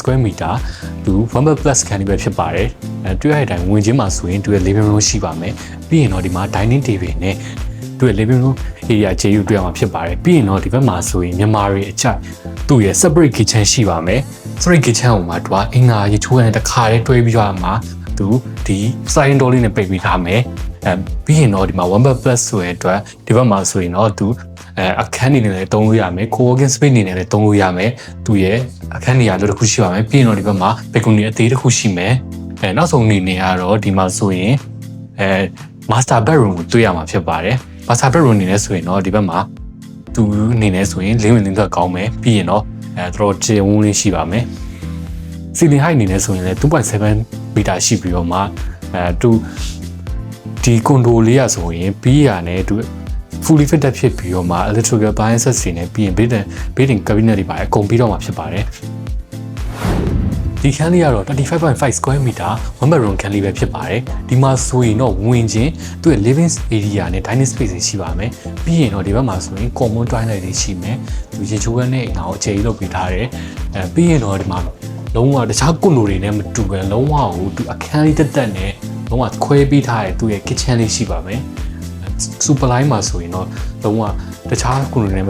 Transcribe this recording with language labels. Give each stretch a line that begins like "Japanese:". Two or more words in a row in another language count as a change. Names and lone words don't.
English: square meter
Burmese: သူ
English: 1 plus
Burmese: ခန်းလေးပဲဖြစ်ပါတယ်တွေ့ရတဲ့အတိုင်းဝင်ချင်းမှာဆိုရင်သူရဲ့
English: living room
Burmese: ရှိပါ မယ်ပြီးရင်တော့ဒီမှာ
English: dining table
Burmese: နဲ့သူရဲ့
English: living room area
Burmese: ခြေယူတွေ့ရမှာဖြစ်ပါတယ်ပြီးရင်တော့ဒီဘက်မှာဆိုရင်မြန်မာတွေအချိုက်သူ့ရဲ့
English: separate kitchen
Burmese: ရှိပါမယ်
English: separate kitchen
Burmese: ကိုမှသူကအင်္ဂါရေချိုးရတဲ့တစ်ခါတည်းတွဲပြီးတော့ မှသူဒီ
English: sliding door
Burmese: လေးနဲ့ပိတ်ပြီးထားမယ်ပြီးရင်တော့ဒီမှာ
English: 1 plus
Burmese: ဆိုတဲ့အတွက်ဒီဘက်မှာဆိုရင်တော့သူအခန်းနေနဲ့လည်းသုံးလို့ရမယ်
English: co-working space
Burmese: နေနဲ့လည်း သုံးလို့ရမယ်သူရဲ့အခန်းနေရာလိုတစ်ခုရှိပါမယ်ပြီးရင်တော့ဒီဘက်မှာ balcony အသေးတစ်ခုရှိမယ်နောက်ဆုံးအနေနဲ့ကတော့ဒီ မှာဆိုရင်
English: master bedroom
Burmese: ကိုတွေ့ရမှာဖြစ်ပါတယ်
English: master bedroom
Burmese: အနေနဲ့ဆိုရင်တော့ဒီဘက်မှာသူအနေနဲ့ဆိုရင်လင်းဝင်လင်းထွက်ကောင်းမယ်ပြီးရင်တော့တော်ကျေဝန်းလေးရှိပါမယ်
English: ceiling height
Burmese: အနေနဲ့ဆိုရင်လည်း 2.7 meter ရှိပြီးတော့မှသူဒီကွန်ဒိုလေးရဆိုရင်ပြီးရနဲ့သူ
English: fully fitted
Burmese: ဖြစ်ပြီးတော့မှ
English: electrical appliances
Burmese: တွေနဲ့ပြီးရင်
English: built-in cabinet
Burmese: တွေပါအကုန်ပြီးတော့မှာဖြစ်ပါတယ် ဒီခန်းလေးကတော့ 35.5
English: square meter 1 bedroom
Burmese: ခန်းလေးပဲဖြစ်ပါတယ်ဒီမှာဆိုရင်တော့ဝင်ချင်းသူ့ရဲ့
English: living area
Burmese: နဲ့
English: dining space
Burmese: တွေရှိပါမယ်ပြီးရင်တော့ဒီဘက်မှာဆိုရင်
English: common toilet
Burmese: တွေရှိမယ်သူရေချိုးခန်းနဲ့အိမ်အောင်အခြေကြီးလုပ်ပေးထားတယ်ပြီးရင်တော့ဒီ မှာလုံးဝတခြားကွန်ဒိုတွေနဲ့မတူဘဲလုံးဝကိုသူအခန်းလေးတက်နဲ့လုံးဝခွဲပေးထားတဲ့သူ့ရဲ့ kitchen လေးရှိပါမယ်
English: super line
Burmese: မှာဆိုရင်တော့လုံးဝတခြားကွန်ဒိုတွေနဲ့မ